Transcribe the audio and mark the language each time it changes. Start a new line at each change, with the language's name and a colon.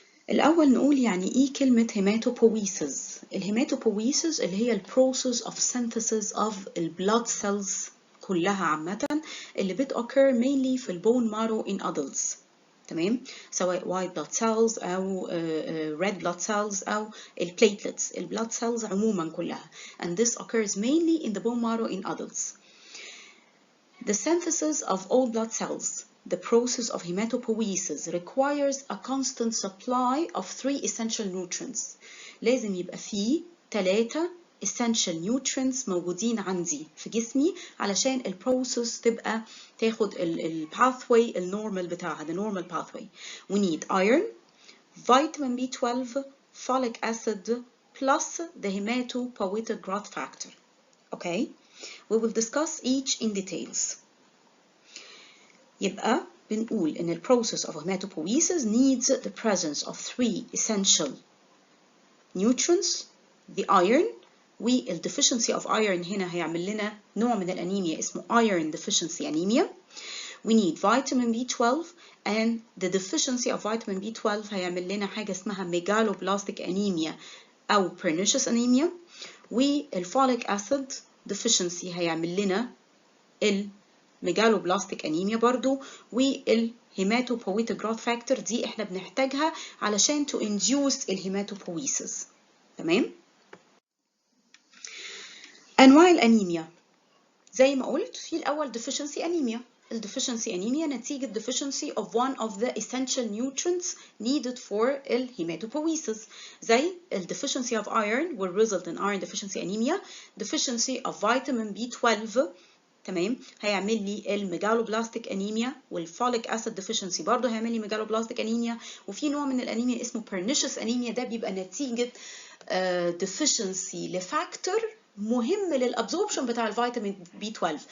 Arabic: الأول نقول يعني إيه كلمة هيماتوبويسز. الهيماتوبويسز اللي هي البروسيس
English: of synthesis of blood cells
Arabic: كلها عامة اللي بتoccur mainly في البون مارو in adults. تمام، سواء white blood cells أو red blood cells أو البليتلتس البلاد cells عموما كلها.
English: And this occurs mainly in the bone marrow in adults. The synthesis of all blood cells, the process of hematopoiesis, requires a constant supply of 3 essential nutrients.
Arabic: لازم يبقى فيه 3 essential nutrients موجودين عندي في جسمي علشان البروسيس تبقى تاخد pathway النورمال بتاعها,
English: the normal pathway. We need iron, vitamin B12, folic acid, plus the hematopoietic growth factor. Okay, we will discuss each in details.
Arabic: يبقى بنقول إن
English: process of hematopoiesis needs the presence of 3 essential nutrients, the iron.
Arabic: والdeficiency of iron هنا هيعمل لنا نوع من الأنيميا اسمه iron deficiency anemia.
English: We need vitamin B12, and the deficiency of vitamin B12
Arabic: هيعمل لنا حاجة اسمها
English: megaloblastic anemia أو Pernicious anemia. والfolic acid deficiency هيعمل لنا megaloblastic anemia برضو.
Arabic: والhematopoietic growth factor دي احنا بنحتاجها علشان
English: to induce
Arabic: الهيماتوبويسز. تمام؟ أنواع الأنيميا زي ما قلت في الأول deficiency anemia.
English: الdeficiency anemia نتيجة deficiency of one of the essential nutrients needed for الهيماتوبويسز. زي deficiency of iron will result in iron deficiency anemia. Deficiency of vitamin B12
Arabic: تمام هيعمل لي الميجالوبلاستيك انيميا. والفوليك اسيد ديفيشنسي برضه هيعمل لي ميجالوبلاستيك انيميا. وفي نوع من الانيميا اسمه Pernicious anemia ده بيبقى نتيجة ديفيشنسي لفاكتور مهم للابزوربشن بتاع الفيتامين B12.